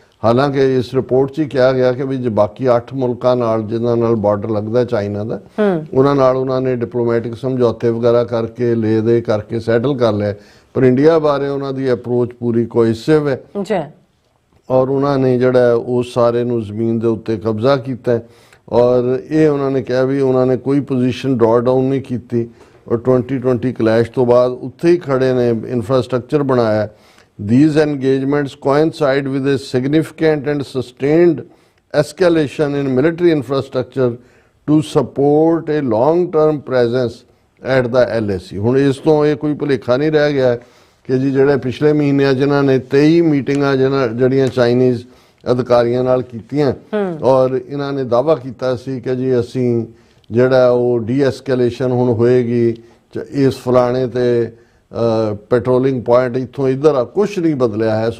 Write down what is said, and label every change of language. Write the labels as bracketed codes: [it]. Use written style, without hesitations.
[pa] ਹਾਲਾਂਕਿ ਇਸ ਰਿਪੋਰਟ 'ਚ ਹੀ ਕਿਹਾ ਗਿਆ ਕਿ ਵੀ ਜੇ ਬਾਕੀ 8 ਮੁਲਕਾਂ ਨਾਲ ਜਿਨ੍ਹਾਂ ਨਾਲ ਬਾਰਡਰ ਲੱਗਦਾ ਚਾਈਨਾ ਦਾ, ਉਹਨਾਂ ਨਾਲ ਉਹਨਾਂ ਨੇ ਡਿਪਲੋਮੈਟਿਕ ਸਮਝੌਤੇ ਵਗੈਰਾ ਕਰਕੇ ਲੈ ਦੇ ਕਰਕੇ ਸੈਟਲ ਕਰ ਲਿਆ, ਪਰ ਇੰਡੀਆ ਬਾਰੇ ਉਹਨਾਂ ਦੀ ਅਪਰੋਚ ਪੂਰੀ ਕੋਇਸਿਵ ਹੈ ਔਰ ਉਹਨਾਂ ਨੇ ਜਿਹੜਾ ਉਸ ਸਾਰੇ ਨੂੰ ਜ਼ਮੀਨ ਦੇ ਉੱਤੇ ਕਬਜ਼ਾ ਕੀਤਾ। ਔਰ ਇਹ ਉਹਨਾਂ ਨੇ ਕਿਹਾ ਵੀ ਉਹਨਾਂ ਨੇ ਕੋਈ ਪੋਜੀਸ਼ਨ ਡਰਾ ਡਾਊਨ ਨਹੀਂ ਕੀਤੀ ਔਰ 2020 ਕਲੈਸ਼ ਤੋਂ ਬਾਅਦ ਉੱਥੇ ਹੀ ਖੜੇ ਨੇ, ਇਨਫਰਾਸਟ੍ਰਕਚਰ ਬਣਾਇਆ। [en] These engagements coincide with a significant and sustained escalation in military infrastructure to support a long-term presence at the LAC। [pa] ਹੁਣ ਇਸ ਤੋਂ ਇਹ ਕੋਈ ਭੁਲੇਖਾ ਨਹੀਂ ਰਹਿ ਗਿਆ ਕਿ ਜੀ ਜਿਹੜੇ ਪਿਛਲੇ ਮਹੀਨਿਆਂ ਜਿਨ੍ਹਾਂ ਨੇ 23 ਮੀਟਿੰਗਾਂ ਜਿਹੜੀਆਂ ਚਾਈਨੀਜ਼ ਅਧਿਕਾਰੀਆਂ ਨਾਲ ਕੀਤੀਆਂ ਔਰ ਇਹਨਾਂ ਨੇ ਦਾਅਵਾ ਕੀਤਾ ਸੀ ਕਿ ਜੀ ਅਸੀਂ ਜਿਹੜਾ ਉਹ ਡੀ-ਐਸਕੇਲੇਸ਼ਨ ਹੁਣ ਹੋਏਗੀ, ਇਸ ਫਲਾਣੇ ਤੇ ਪੈਟਰੋਲਿੰਗ ਪੁਆਇੰਟ ਇੱਥੋਂ ਇੱਧਰ ਆ, ਕੁਛ ਨਹੀਂ ਬਦਲਿਆ ਹੈ।